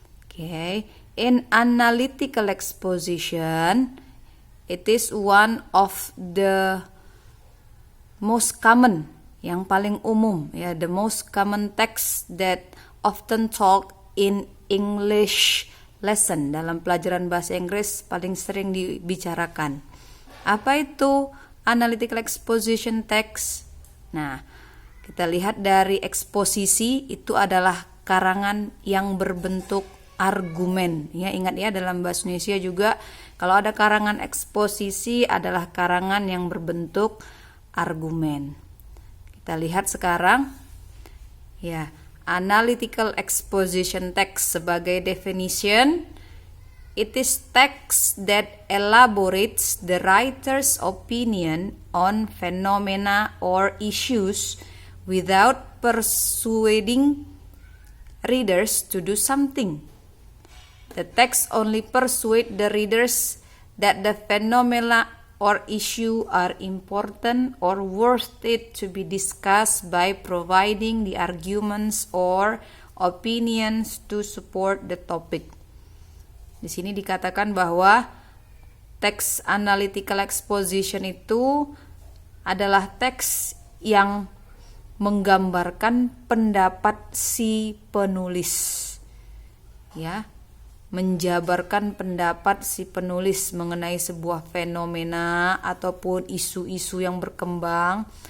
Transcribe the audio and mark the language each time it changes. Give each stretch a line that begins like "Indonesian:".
English: Okay, in analytical exposition, it is one of the most common,
Indonesian: yang paling umum, ya,
English: the most common text that often taught in English lesson.
Indonesian: Dalam pelajaran bahasa Inggris paling sering dibicarakan. Apa itu analytical exposition text? Nah, kita lihat dari eksposisi itu adalah karangan yang berbentuk argumen. Ya, ingat ya, dalam bahasa Indonesia juga kalau ada karangan eksposisi adalah karangan yang berbentuk argumen. Kita lihat sekarang, ya,
English: analytical exposition text sebagai definition, it is text that elaborates the writer's opinion on phenomena or issues without persuading readers to do something. The text only persuade the readers that the phenomena or issue are important or worth it to be discussed by providing the arguments or opinions to support the topic.
Indonesian: Di sini dikatakan bahwa teks analytical exposition itu adalah teks yang menggambarkan pendapat si penulis. Ya, menjabarkan pendapat si penulis mengenai sebuah fenomena ataupun isu-isu yang berkembang.